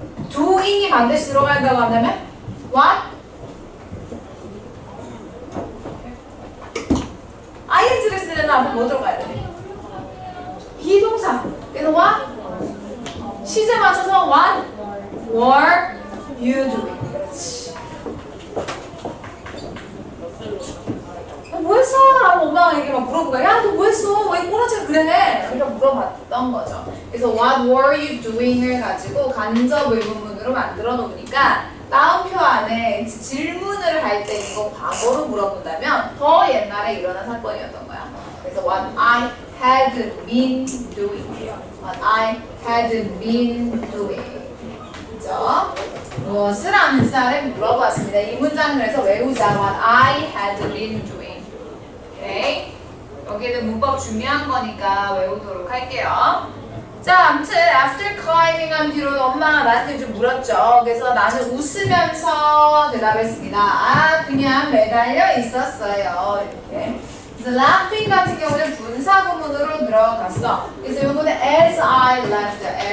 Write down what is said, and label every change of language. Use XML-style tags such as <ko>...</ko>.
<ko>doing이 반드시 들어가야 한다고 한다면?</ko> <en>What?</en> <ko>ing를 쓰려면 앞에 뭐 들어가야 돼? 비동사. 그래서</ko> <en>what?</en> <ko>시제 맞춰서</ko> <en>what were you doing?</en> <ko>그렇지. 뭐 했어? 라고 엄마가 이렇게 막 물어본 거야. 야, 너 뭐 했어? 왜 꼬라지가 그래? 그러니까 물어봤던 거죠. 그래서 what were you doing을 가지고 간접 의문문으로 만들어 놓으니까 다음표 안에 질문을 할 때 이거 과거로 물어본다면 더 옛날에 일어난 사건이었던 거야. 그래서 what I had been doing이에요.</ko> <en>What I had been doing.</en> <ko>그죠? 무엇을 하는 사람을 물어봤습니다. 이 문장을 그래서 외우자.</ko> <en>What I had been doing.</en> <ko>오케이. 여기는 문법 중요한 거니까 외우도록 할게요. 자, 아무튼 after climbing 한 뒤로 엄마가 나한테 좀 물었죠. 그래서 나는 웃으면서 대답했습니다. 아, 그냥 매달려 있었어요. 이렇게. 그래서 laughing 같은 경우는 분사구문으로 들어갔어. 그래서 이거는</ko> <en>as I left.</en>